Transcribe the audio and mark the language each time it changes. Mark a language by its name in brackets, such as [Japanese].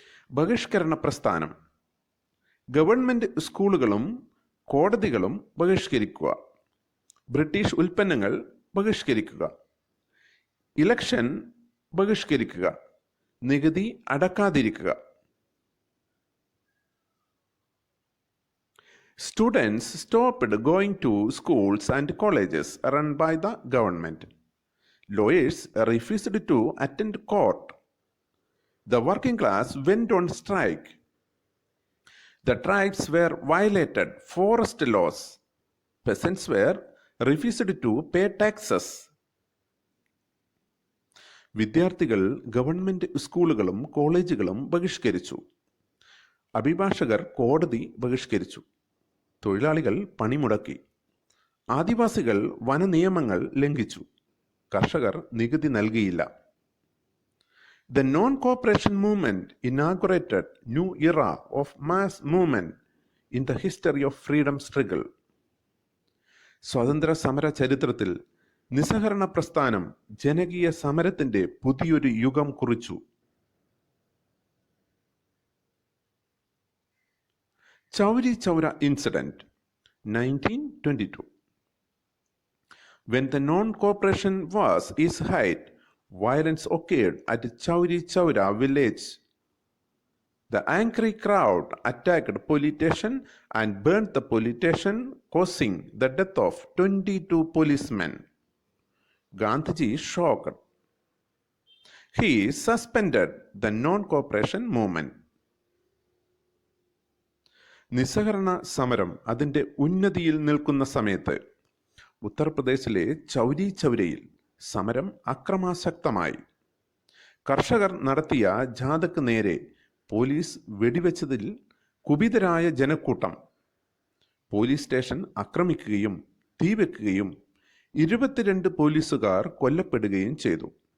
[Malayalam] ബഹിഷ്കരണ പ്രസ്ഥാനം, ഗവൺമെന്റ് സ്കൂളുകളും കോടതികളും ബഹിഷ്കരിക്കുക, ബ്രിട്ടീഷ് ഉൽപ്പന്നങ്ങൾ ബഹിഷ്കരിക്കുക, ഇലക്ഷൻ ബഹിഷ്കരിക്കുക, നികുതി അടക്കാതിരിക്കുക. [English] Students stopped going to schools and colleges run by the government. Lawyers refused to attend court. The working class went on strike. The tribes were violated forest laws. Peasants were refused to pay taxes. [Malayalam] വിദ്യാർത്ഥികൾ government സ്കൂളുകളും കോളേജുകളും ബഹിഷ്കരിച്ചു. അഭിഭാഷകർ കോടതി ബഹിഷ്കരിച്ചു. തൊഴിലാളികൾ പണിമുടക്കി. ആദിവാസികൾ വനനിയമങ്ങൾ ലംഘിച്ചു. കർഷകർ നികുതി നൽകിയില്ല. [English] The non-cooperation movement inaugurated new era of mass movement in the history of freedom struggle. [Malayalam] സ്വാതന്ത്ര്യ സമര ചരിത്രത്തിൽ നിസ്സഹകരണ പ്രസ്ഥാനം ജനകീയ സമരത്തിന്റെ പുതിയൊരു യുഗം കുറിച്ചു. [English] Chowri Chowra incident, 1922. When the non-cooperation was its height, violence occurred at Chowri Chowra village. The angry crowd attacked police station and burnt the police station, causing the death of 22 policemen. Gandhiji shocked. He suspended the non-cooperation movement. [Malayalam] നിസ്സഹകരണ സമരം അതിൻ്റെ ഉന്നതിയിൽ നിൽക്കുന്ന സമയത്ത് ഉത്തർപ്രദേശിലെ ചൗരി ചൗരയിൽ സമരം അക്രമാസക്തമായി. കർഷകർ നടത്തിയ ജാഥയ്ക്ക് നേരെ പോലീസ് വെടിവെച്ചതിൽ കുപിതരായ ജനക്കൂട്ടം പോലീസ് സ്റ്റേഷൻ ആക്രമിക്കുകയും തീവെക്കുകയും 22 പോലീസുകാർ കൊല്ലപ്പെടുകയും ചെയ്തു.